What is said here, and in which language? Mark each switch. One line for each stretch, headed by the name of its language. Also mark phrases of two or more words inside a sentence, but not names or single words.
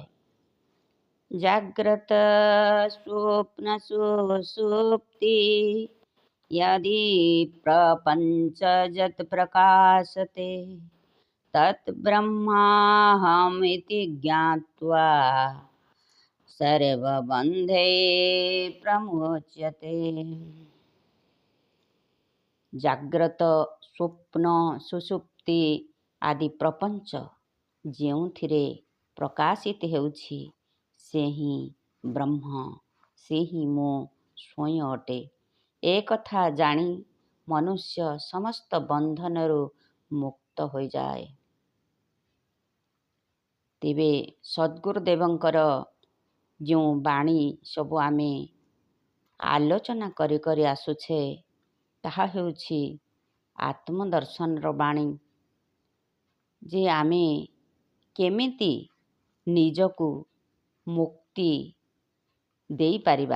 Sanskrit: जाग्रत स्वप्न सुषुप्ति यदि प्रपंच जत प्रकाशते तत् ब्रह्माहमिति ज्ञात्वा सर्वबंधे प्रमुच्यते। जाग्रत स्वप्न सुषुप्ति आदि प्रपंच
Odia: ଯେଉଁଥିରେ ପ୍ରକାଶିତ ହେଉଛି ସେ ହିଁ ବ୍ରହ୍ମ, ସେ ହିଁ ମୁଁ ସ୍ୱୟଂ ଅଟେ। ଏ କଥା ଜାଣି ମନୁଷ୍ୟ ସମସ୍ତ ବନ୍ଧନରୁ ମୁକ୍ତ ହୋଇଯାଏ। ତେବେ ସଦ୍ଗୁରୁଦେବଙ୍କର ଯେଉଁ ବାଣୀ ସବୁ ଆମେ ଆଲୋଚନା କରି କରି ଆସୁଛେ ତାହା ହେଉଛି ଆତ୍ମଦର୍ଶନର ବାଣୀ, ଯେ ଆମେ କେମିତି ନିଜକୁ ମୁକ୍ତି ଦେଇପାରିବା।